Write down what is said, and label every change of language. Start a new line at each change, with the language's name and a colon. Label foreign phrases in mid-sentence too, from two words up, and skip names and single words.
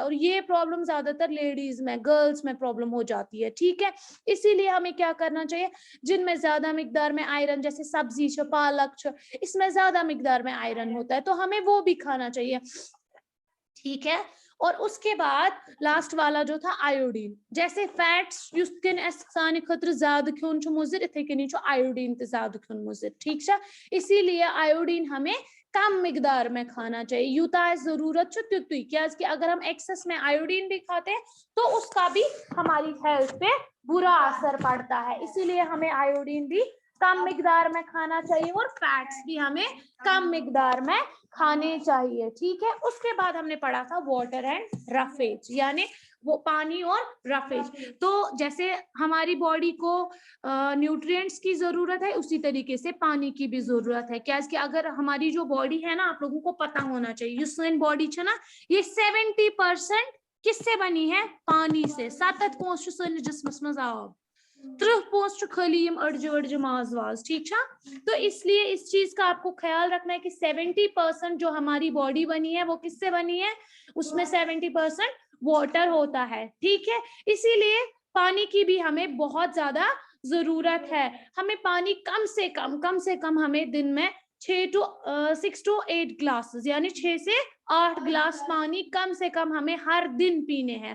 Hindi: और ये प्रॉब्लम ज्यादातर लेडीज में, गर्ल्स में प्रॉब्लम हो जाती है। ठीक है, इसीलिए हमें क्या करना चाहिए? जिनमें ज्यादा मिकदार में आयरन, जैसे सब्जी छ, पालक छ, इसमें ज्यादा मिकदार में आयरन होता है, तो हमें वो भी खाना चाहिए। ठीक है, और उसके बाद लास्ट वाला जो था आयोडीन।
Kashmiri: जैसे फैट्स साने खतर ज्यादा खुन मुजिर, इथे कनी आयोडीन ते ज्यादा खुन मुजिर।
Hindi: ठीक है, इसीलिए आयोडीन हमें कम मिकदार में खाना चाहिए,
Kashmiri: यूता जरूरत तुतुई।
Hindi: क्या कि अगर हम एक्सेस में आयोडीन भी खाते हैं तो उसका भी हमारी हेल्थ पे बुरा असर पड़ता है। इसीलिए हमें आयोडीन भी कम मिकदार में खाना चाहिए और फैट्स भी हमें कम मिकदार में खाने चाहिए। ठीक है, उसके बाद हमने पढ़ा था
English: water and roughage,
Hindi: यानी वो पानी और रफेज। तो जैसे हमारी बॉडी को न्यूट्रिएंट्स की जरूरत है, उसी तरीके से पानी की भी जरूरत है। क्या कि अगर हमारी जो बॉडी है ना, आप लोगों को पता होना चाहिए, ये बॉडी है ना, ये 70% किससे बनी है? पानी से।
Kashmiri: 7 जिस्मस मज आब, 3 खाली अड़ज माज वाज।
Hindi: ठीक है, तो इसलिए इस चीज का आपको ख्याल रखना है कि 70% जो हमारी बॉडी बनी है वो किससे बनी है? उसमें 70% वाटर होता है। ठीक है, इसीलिए पानी की भी हमें बहुत ज्यादा जरूरत है। हमें पानी कम से कम हमें दिन में 6 to 8 ग्लासेस, यानी 6 से 8 ग्लास पानी कम से कम हमें हर दिन पीने हैं।